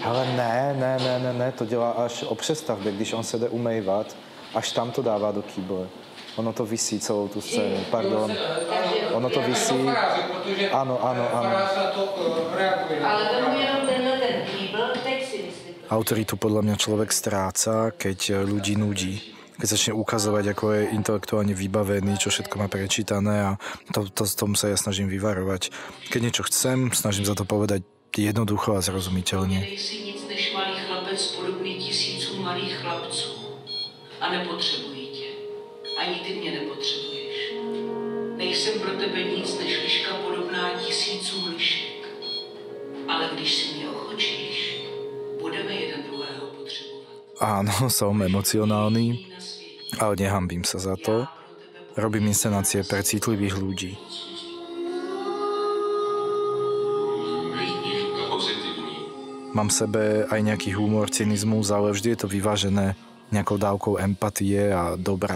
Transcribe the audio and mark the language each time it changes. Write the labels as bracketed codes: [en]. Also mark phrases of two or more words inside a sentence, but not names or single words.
[cs] Ale ne, to dělá až o přestavbě, když on se jde umývat, až tam to dává do kýble. Ono to visí celou tu scénu, pardon. Ono to visí. Ano. Ale vemu jenom tenhle ten kýbl, teď si myslím. [sk] Autoritu podľa mňa človek stráca, keď ľudí nudí. Keď začne ukazovať, ako je intelektuálne vybavený, čo všetko má prečítané a tomu sa ja snažím vyvarovať. Keď niečo chcem, snažím sa to povedať jednoducho a zrozumiteľne. [cs] Nejsi nic než malý chlapec podobný tisícům malých chlapců. A nepotřebují tě. Ani ty mě nepotřebuješ. Nejsem pro tebe nic než liška podobná tisícům lišek. Ale když si mě ochočíš, [sk] Áno, som emocionálny, ale nehambím sa za to. Robím inscenácie pre citlivých ľudí. Mám v sebe aj nejaký humor, cynizmus, ale vždy je to vyvážené nejakou dávkou empatie a dobra.